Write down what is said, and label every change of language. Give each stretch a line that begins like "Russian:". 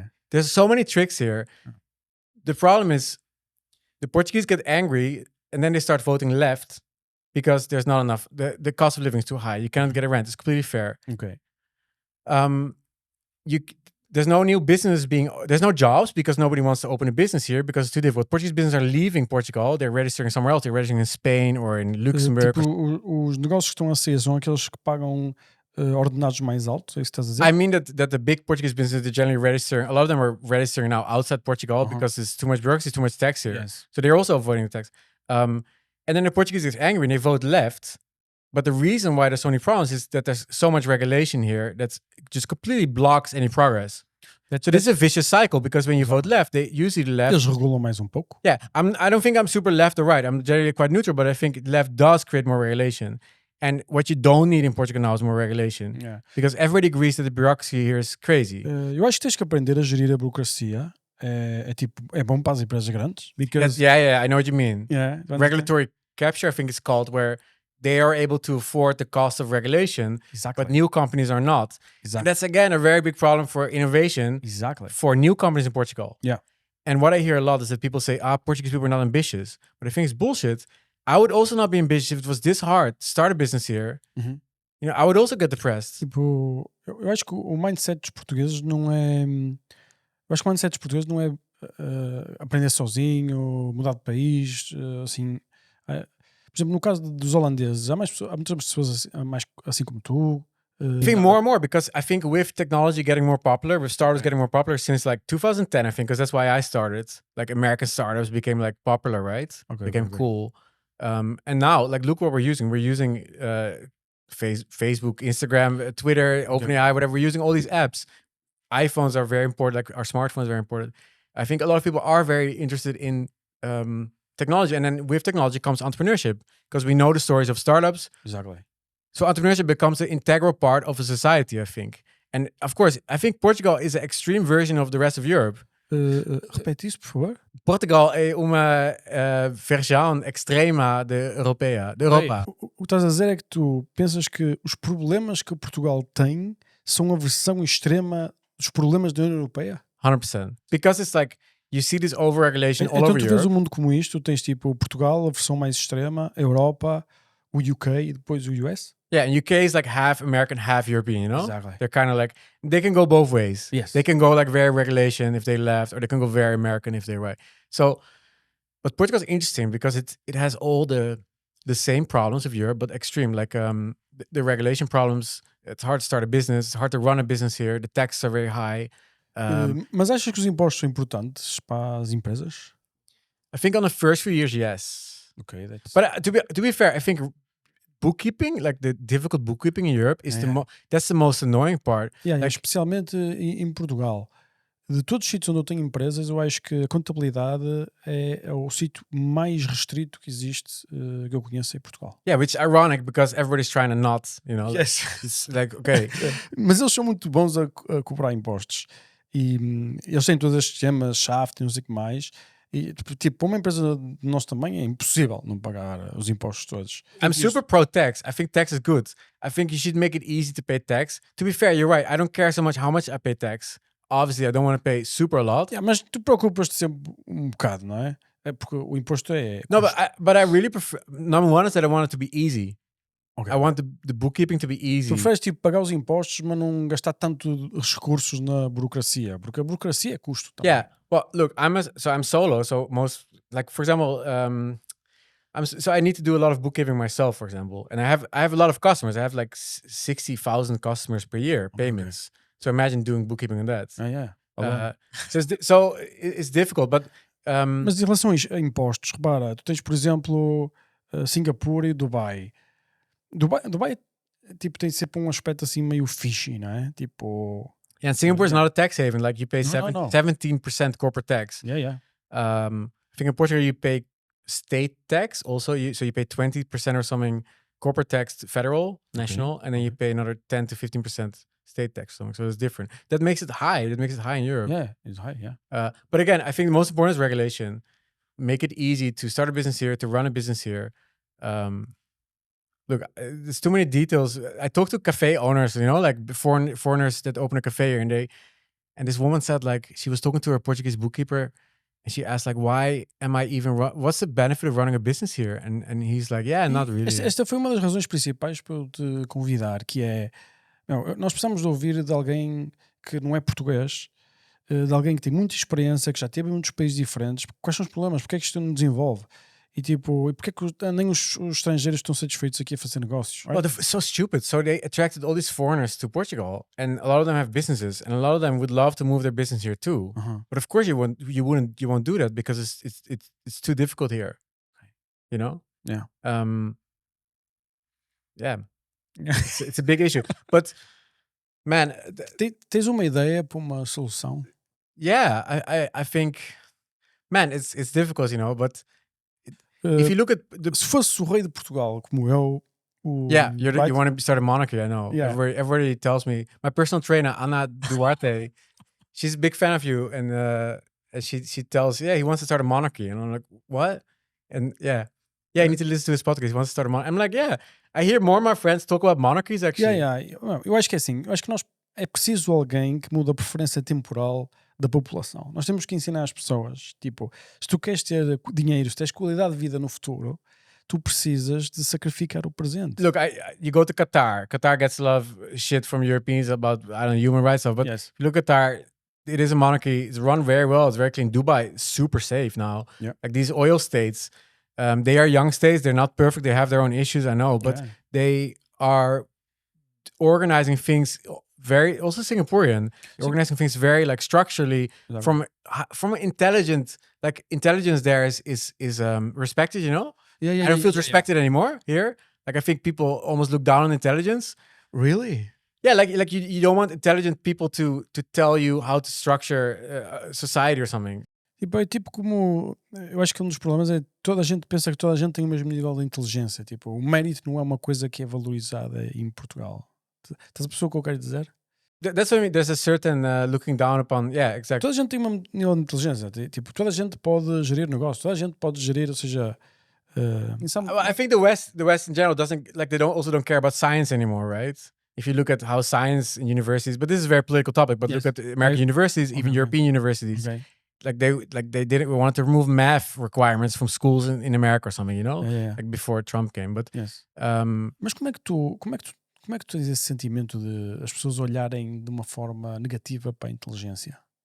English: There's so many tricks here. The problem is, the Portuguese get angry, and then they start voting left because there's not enough. The cost of living is too high. You cannot get a rent. It's completely fair. Okay. There's no new business there's no jobs because nobody wants to open a business here because it's too difficult. Portuguese businesses are leaving Portugal. They're registering somewhere else. They're registering in Spain or in Luxembourg.
Portuguese: Tipo, os negócios que estão a sair são aqueles que pagam ordenados mais altos? É isso que estás a dizer?
English: I mean that the big Portuguese businesses, they're generally registering, a lot of them are registering now outside Portugal because there's too much bureaucracy, too much tax here. Yes. So they're also avoiding the tax. And then the Portuguese get angry and they vote left. But the reason why there's so many problems is that there's so much regulation here that just completely blocks any progress. So this is a vicious cycle because when you vote left, they usually the left.
Portuguese: Eles regulam mais pouco.
English: Yeah, I don't think I'm super left or right. I'm generally quite neutral, but I think left does create more regulation. And what you don't need in Portugal now is more regulation. Yeah. Because everybody agrees that the bureaucracy here is crazy.
Portuguese: Eu acho que tens que aprender a gerir a burocracia. É bom para as empresas grandes. Because
English: I know what you mean. Yeah. Regulatory capture, I think it's called, where they are able to afford the cost of regulation, Exactly. but new companies are not. Exactly. And that's again a very big problem for innovation Exactly. for new companies in Portugal. Yeah. And what I hear a lot is that people say, Portuguese people are not ambitious. But I think it's bullshit. I would also not be ambitious if it was this hard to start a business here. Uhum. You know, I would also get depressed.
Portuguese: Tipo, eu acho que o mindset dos portugueses não é. Eu acho que o mindset dos portugueses não é aprender sozinho, mudar de país, assim. Por exemplo, no caso dos holandeses, há muitas pessoas assim como tu.
English: I think more and more, because I think with technology getting more popular, with startups getting more popular since like 2010, I think, because that's why I started. Like American startups became like popular, right? Became cool. And now, like, look what we're using. We're using Facebook, Instagram, Twitter, OpenAI, whatever. We're using all these apps. iPhones are very important. Like our smartphones are very important. I think a lot of people are very interested in technology, and then with technology comes entrepreneurship, because we know the stories of startups. Exactly. So entrepreneurship becomes an integral part of a society, I think. And of course, I think Portugal is an extreme version of the rest of Europe.
Portuguese: Repete isso, por favor. Portugal é uma versão extrema de Europa. O que estás a dizer é que tu pensas que os problemas que Portugal tem são a versão extrema dos problemas da União Europeia?
English: 100%. Because it's like, you see this over-regulation all
Portuguese: então
English: over
Portuguese: tu
English: Europe.
Portuguese: tens um mundo como isto, tu tens tipo Portugal, a versão mais extrema, a Europa, o UK e depois o US?
English: Yeah, and UK is like half American, half European, you know? Exactly. They're kind of like, they can go both ways. Yes. They can go like very regulation if they left, or they can go very American if they're right. So, but Portugal is interesting because it has all the same problems of Europe, but extreme. Like the regulation problems, it's hard to start a business, it's hard to run a business here, the taxes are very high.
Portuguese: Mas achas que os impostos são importantes para as empresas?
English: I think on the first few years, yes. Okay, that's... But to be fair, I think bookkeeping, like the difficult bookkeeping in Europe, is that's the most annoying part. Yeah, like,
Portuguese: especialmente em Portugal. De todos os sítios onde eu tenho empresas, eu acho que a contabilidade é o sítio mais restrito que existe, que eu conheço em Portugal.
English: Yeah, which is ironic because everybody's trying to not, you know. Yes. It's like, okay.
Portuguese: Mas eles são muito bons a cobrar impostos. E eles têm todos estes sistemas, shaft e não sei o que mais. E, tipo, para uma empresa do nosso tamanho é impossível não pagar os impostos todos.
English: I'm super pro tax. I think tax is good. I think you should make it easy to pay tax. To be fair, you're right. I don't care so much how much I pay tax. Obviously, I don't want to pay super a lot.
Portuguese: Yeah, mas tu preocupas-te sempre um bocado, não é? É porque o imposto é...
English: No, but I really prefer... Number one is that I want it to be easy. Okay. I want the bookkeeping to be easy.
Portuguese: Tu preferes tipo pagar os impostos, mas não gastar tanto recursos na burocracia, porque a burocracia é custo também.
English: Yeah. Well, look, I'm solo, so most, like, for example, so I need to do a lot of bookkeeping myself, for example, and I have a lot of customers. I have like 60,000 customers per year, payments. Okay. So imagine doing bookkeeping on that. Yeah. So it's difficult, but
Portuguese: mas em relação a impostos, repara, tu tens, por exemplo, Singapura e Dubai. Dubai tipo, tem sempre um aspecto assim meio fishy, não é? Tipo...
English: Yeah, and Singapore is not a tax haven. Like you pay 17% corporate tax. Yeah. I think in Portugal you pay state tax also. So you pay 20% or something corporate tax to federal, national, and then you pay another 10 to 15% state tax or something. So it's different. That makes it high. That makes it high in Europe. Yeah, it's high, yeah. But again, I think the most important is regulation. Make it easy to start a business here, to run a business here. Look, there's too many details. I talked to cafe owners, you know, like foreigners that open a cafe here, and this woman said, like, she was talking to her Portuguese bookkeeper, and she asked, like, why am I even what's the benefit of running a business here? And he's like, yeah, not really.
Portuguese: Esta foi uma das razões principais para eu te convidar, que é, nós precisamos de ouvir de alguém que não é português, de alguém que tem muita experiência, que já teve em muitos países diferentes. Quais são os problemas? Porque é que isto não desenvolve? E tipo, porque é que nem os estrangeiros estão satisfeitos aqui a fazer negócios?
English: Right? Well, it's so stupid. So they attracted all these foreigners to Portugal, and a lot of them have businesses, and a lot of them would love to move their business here too. But of course, you won't do that because it's too difficult here. You know? Yeah. Yeah. It's a big issue. But man,
Portuguese: tens uma ideia para uma solução?
English: Yeah, I think, man, it's difficult, you know, but. If you look at
Portuguese: se fosse o rei de Portugal, como eu,
English: you want to start a monarchy, I know. Yeah. Everybody tells me. My personal trainer, Ana Duarte, she's a big fan of you, and she tells, he wants to start a monarchy, and I'm like, what? And yeah, yeah, you need to listen to his podcast. He wants to start a monarchy. I'm like, yeah, I hear more of my friends talk about monarchies actually.
Portuguese: Eu acho que é assim, eu acho que é preciso alguém que mude a preferência temporal da população. Nós temos que ensinar as pessoas, tipo, se tu queres ter dinheiro, se tens qualidade de vida no futuro, tu precisas de sacrificar o presente.
English: Look, you go to Qatar. Qatar gets a lot of shit from Europeans about, I don't know, human rights stuff. But Yes. if you look at Qatar, it is a monarchy. It's run very well. It's very clean. Dubai is super safe now. Yeah. Like these oil states, they are young states. They're not perfect. They have their own issues, I know. But they are organizing things very, also Singaporean, organizing things very like structurally from intelligent, like intelligence there is respected, you know? I don't feel respected anymore here. Like I think people almost look down on intelligence. Really? Yeah, like you don't want intelligent people to tell you how to structure society or something.
Portuguese: Tipo, é tipo como, eu acho que um dos problemas é toda a gente pensa que toda a gente tem o mesmo nível de inteligência. Tipo, o mérito não é uma coisa que é valorizada em Portugal. Estás a perceber o que eu quero dizer?
English: That's what I mean. There's a certain looking down upon. Yeah, exactly.
Portuguese: Toda a gente tem um nível de inteligência. Tipo, toda a gente pode gerir negócio. Toda a gente pode gerir, ou seja,
English: I think the West in general doesn't like they don't care about science anymore, right? If you look at how science in universities, but this is a very political topic. But look at American universities, even European universities. Okay. Like they didn't want to remove math requirements from schools in America or something, you know, like before Trump came. But
Portuguese: mas como é que tu tens esse sentimento de as pessoas olharem de uma forma negativa para a inteligência?